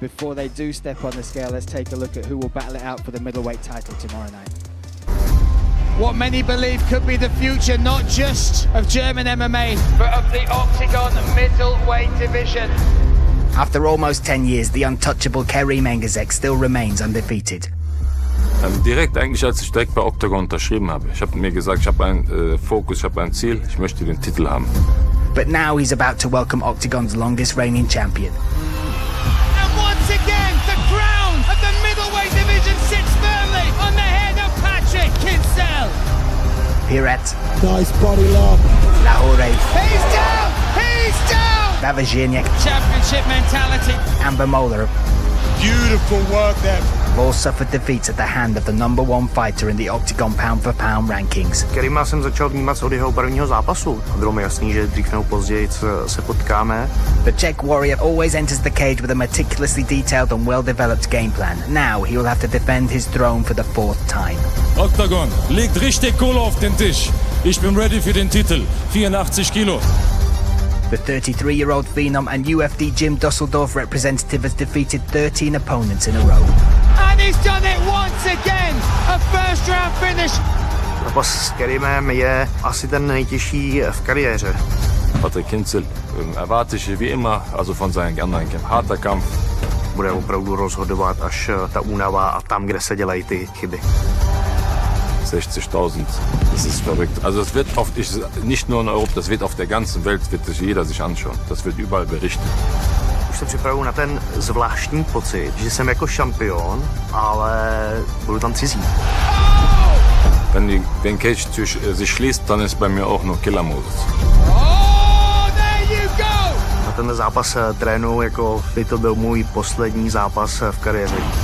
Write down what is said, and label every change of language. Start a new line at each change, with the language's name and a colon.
English: Before they do step on the scale, let's take a look at who will battle it out for the middleweight title tomorrow night. What many believe could be the future, not just of German MMA, but of the Octagon middleweight division. After almost 10 years, the untouchable Kerim Engizek still remains undefeated.
German: Direkt eigentlich, als ich direkt bei Octagon unterschrieben habe. Ich habe mir gesagt, ich habe einen Fokus, ich habe ein Ziel, ich möchte den Titel haben.
English: But now he's about to welcome Octagon's longest reigning champion. And once again, the crown of the middleweight division sits firmly on the head of Patrick Kinsel. Here at Nice body lock. Lahore, He's down! He's down! Vavazhirnik, Championship mentality. Amber Moeller Beautiful work there. have all suffered defeats at the hand of the #1 fighter in the Octagon pound-for-pound rankings.
Czech: Kerima jsem začal vnímat od jeho prvního zápasu. Bylo mi jasný, že dřív nebo později se potkáme.
English: The Czech warrior always enters the cage with a meticulously detailed and well-developed game plan. Now he will have to defend his throne for the 4th time.
German: Octagon, legt richtig Kohle auf den Tisch. Ich bin ready für den Titel. 84 Kilo.
English: The 33-year-old phenom and UFD Jim Dusseldorf representative has defeated 13 opponents in a row. And he's done it once again! A first-round finish.
Czech: Zápas s Kerimem je asi ten nejtěžší v kariéře.
German: Patrick Kinsel erwarte ich wie immer, also von seinen anderen Kämpfen. Harter Kampf.
Czech: Bude opravdu rozhodovat až ta únava a tam, kde se dělají ty chyby.
German: 60.000, das ist verrückt. Also es wird nicht nur in Europa, das wird auf der ganzen Welt, wird sich jeder sich anschauen. Das wird überall berichtet.
Czech: Už se připravuju na ten zvláštní pocit, že jsem jako šampion, ale budu tam cizí.
German: Wenn den Cage sich schließt, dann ist bei mir auch nur Killermodus.
English: Oh, there you go!
Czech: Na ten zápas trénuju, jako by to byl můj poslední zápas v kariéře.